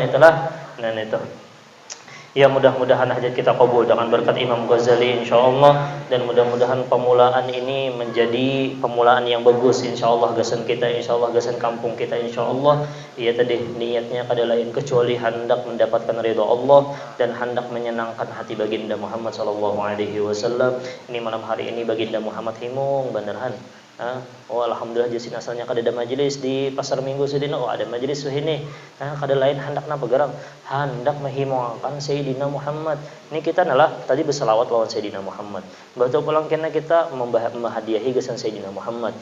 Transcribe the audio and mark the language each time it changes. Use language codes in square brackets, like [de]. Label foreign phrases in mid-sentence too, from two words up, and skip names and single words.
[bjn] Itulah itu ya, mudah-mudahan hajat kita kabul dengan berkat Imam Ghazali insyaallah, dan mudah-mudahan pemulaan ini menjadi pemulaan yang bagus insyaallah. Gasan kita insyaallah, gasan kampung kita insyaallah. Iya tadi niatnya kada lain kecuali hendak mendapatkan ridha Allah dan hendak menyenangkan hati baginda Muhammad [ar] صلى الله عليه وسلم. [bjn] Ini malam hari ini baginda Muhammad himung beneran. Oh alhamdulillah jasin asalnya kada ada majelis di pasar minggu sedina, oh ada majelis ini. Kada lain hendak napa garang, hendak menghimungkan Sayyidina Muhammad. Ini kita nalah tadi berselawat lawan Sayyidina Muhammad. Batu pulang kena kita menghadiahi gasan Sayyidina Muhammad.